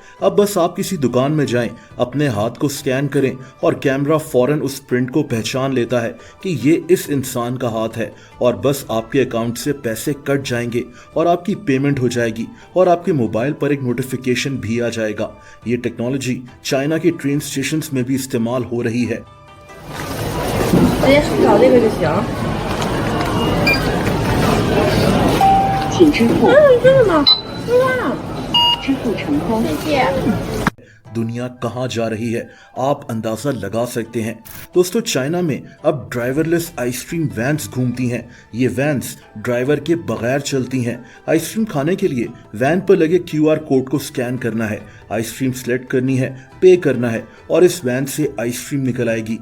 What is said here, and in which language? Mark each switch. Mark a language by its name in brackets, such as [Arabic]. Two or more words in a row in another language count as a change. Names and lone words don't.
[Hindi] अब बस आप किसी दुकान में जाएं, अपने हाथ को स्कैन करें और कैमरा फौरन उस प्रिंट को पहचान लेता है कि ये इस इंसान का हाथ है और बस आपके अकाउंट से पैसे कट जाएंगे और आपकी पेमेंट हो जाएगी और आपके मोबाइल पर एक नोटिफिकेशन भी आ जाएगा। ये टेक्नोलॉजी चाइना के [English] train stations [Hindi] में भी इस्तेमाल हो रही है। [Chinese] 请支付。真的吗？哇，支付成功。谢谢。 [Hindi] दुनिया कहां जा रही है आप अंदाजा लगा सकते हैं। दोस्तों, चाइना में अब [English] driverless ice cream vans [Hindi] घूमती हैं। ये वैन्स ड्राइवर के बगैर चलती हैं। आइसक्रीम खाने के लिए वैन पर लगे [English] QR code [Hindi] को स्कैन करना है, [English] ice cream select [Hindi] करनी है, पे करना है और इस वैन से आइसक्रीम निकल आएगी।